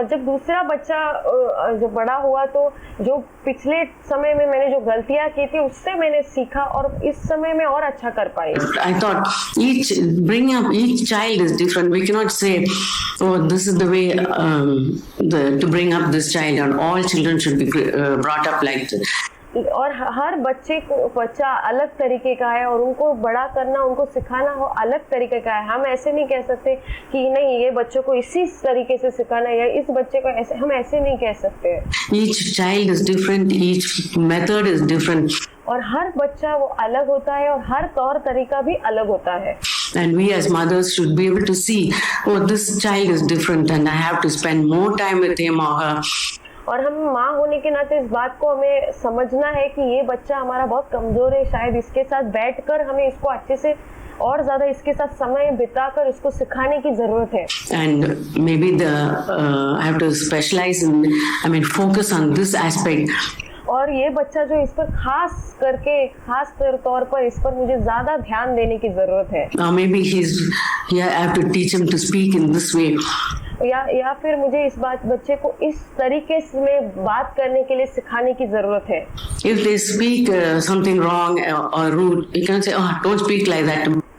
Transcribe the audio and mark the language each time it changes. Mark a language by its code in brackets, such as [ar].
[hi] और जब दूसरा बच्चा जब बड़ा हुआ तो जो पिछले समय में मैंने जो गलतियां की थी उससे मैंने सीखा और इस समय में और अच्छा कर पाई। [en] I thought bringing up each child is different. We cannot say, oh, this is the way to bring up this child, and all children should be brought up like this. [hi] और हर बच्चा अलग तरीके का है और उनको बड़ा करना, उनको सिखाना हो अलग तरीके का है। हम ऐसे नहीं कह सकते कि नहीं ये बच्चों को इसी तरीके से सिखाना है या इस बच्चे को ऐसे, हम ऐसे नहीं कह सकते। [en] Each child is different, each method is different. [hi] और हर बच्चा वो अलग होता है और हर तौर तरीका भी अलग होता है। [en] And we as mothers should be able to see, oh, this child is different and I have to spend more time with him or her. [hi] और हम माँ होने के नाते इस बात को हमें समझना है कि ये बच्चा हमारा बहुत कमजोर है, शायद इसके साथ बैठकर हमें इसको अच्छे से और ज्यादा इसके साथ समय बिताकर इसको सिखाने की जरूरत है। [en] And maybe I have to specialize in, focus on this aspect. [hi] और ये बच्चा जो इस पर खास तौर पर इस पर मुझे ज्यादा ध्यान देने की जरूरत है। [en] Maybe I have to teach him to speak in this way. [hi] या फिर मुझे इस बच्चे को इस तरीके में बात करने के लिए सिखाने की जरूरत है। [en] If they speak something wrong or rude, you can say, oh, don't speak like that.